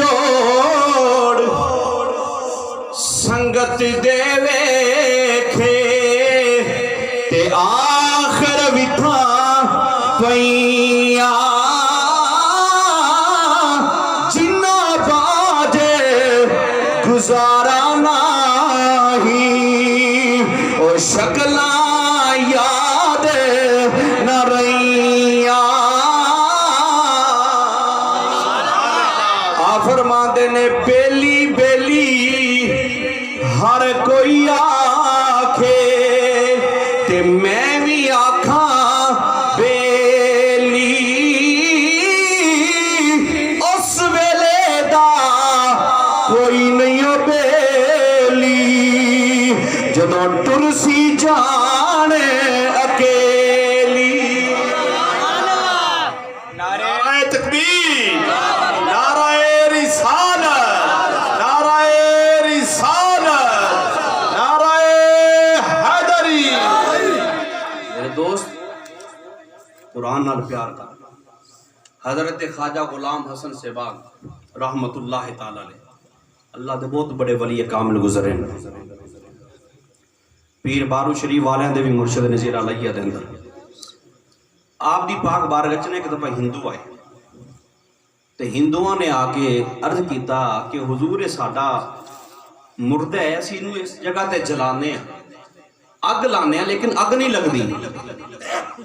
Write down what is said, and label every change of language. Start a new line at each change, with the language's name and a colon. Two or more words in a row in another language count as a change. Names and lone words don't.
Punjabi: جوڑ سنگت دے ویکھے تے آخر وٹھا پئیاں جنہ باجے گزارا نہیں او شکلاں یاد نہ رہیاں. آ فرماندے نے بیلی بیلی ہر کوئی آکھے تے میں بھی آکھاں بیلی اس ویلے دا کوئی نہیں بیلی जाने अकेली।
Urdu: नारे نعرۂ تکبیر، نعرۂ رسالت، نعرۂ رسالت, نعرۂ حیدری.
Punjabi: میرے دوست قرآن نال پیار کر. حضرت خواجہ غلام حسن سیباگ رحمۃ اللہ تعالیٰ علیہ اللہ دے بہت بڑے ولی کامل گزرے نے. پیر بارو شریف والیاں دے بھی مرشد نظیر علیا دے اندر آپ دی پاک بارگاہ چ ایک دفعہ ہندو آئے تے ہندوآں نے آ کے عرض کیتا کہ حضور ساڈا مردہ ہے، اسیں انوں اس جگہ تے جلانے اگ لانے لیکن اگ نہیں لگدی.